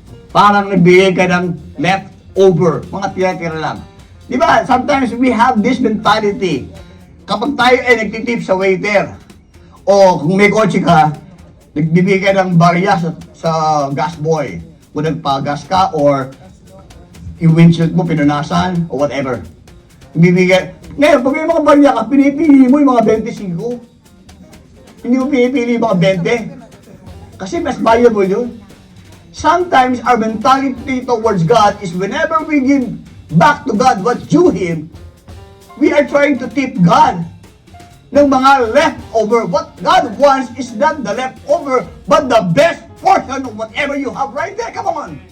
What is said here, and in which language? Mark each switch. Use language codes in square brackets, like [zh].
[tl] Parang nagbigay ka ng leftover, mga tira-tira lang. Di ba? [en] Sometimes we have this mentality. [tl] Kapag tayo ay nagtitip sa waiter, o kung may kotse ka, nagbibigay ka ng barya sa gas boy. Kung nagpagas ka, or yung windshield mo pinunasan, o whatever. Bibigay. Ngayon, pag may mga barya ka, pinipili mo yung mga 25. Hindi mo pinipili yung mga 20. Kasi mas valuable yun. [en] Sometimes our mentality towards God is whenever we give back to God what's due Him, we are trying to tip God ng mga leftover. What God wants is not the leftover, but the best portion of whatever you have right there. Come on.